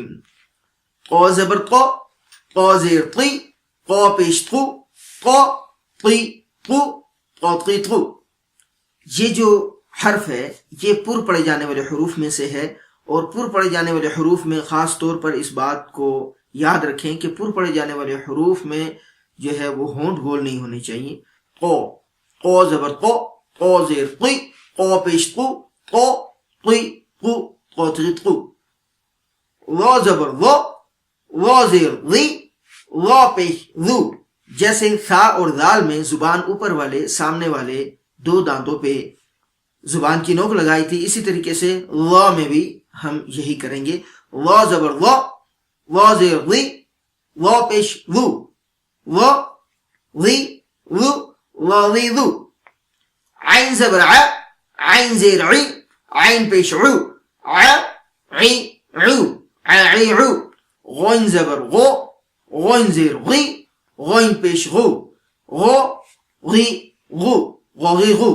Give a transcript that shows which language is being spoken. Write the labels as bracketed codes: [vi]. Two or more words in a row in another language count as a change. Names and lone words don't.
[ur] قو زبر قو، قو زیر قی، قو پیش قو، قو قی قو، قو قی قو۔ یہ جو حرف ہے یہ پر پڑھے جانے والے حروف میں سے ہے، اور پر پڑھے جانے والے حروف میں خاص طور پر اس بات کو یاد رکھیں کہ پر پڑھے جانے والے حروف میں جو ہے وہ ہونٹ گول نہیں ہونے چاہیے۔ قو، قو زبر قو، قو زیر قی، قو پیش قو، قو قی قو، قو قی قو۔ وا زبر وا، وا زیر ضی، وا پیش ذو۔ جیسے ثا اور ذال میں زبان اوپر والے سامنے والے دو دانتوں پہ زبان کی نوک لگائی تھی، اسی طریقے سے وا میں بھی ہم یہی کریں گے۔ وا زبر وا، وا زیر ضی، وا پیش ذو، وا ضی ذو، وا ضی ذو۔ عین زبر ع، عین زیر عی، عین پیش عو، ع عی عو، عی عو۔ غین زبر غو، غین زیر غی، غین پیش غو، غو غی غو، غوغی غو۔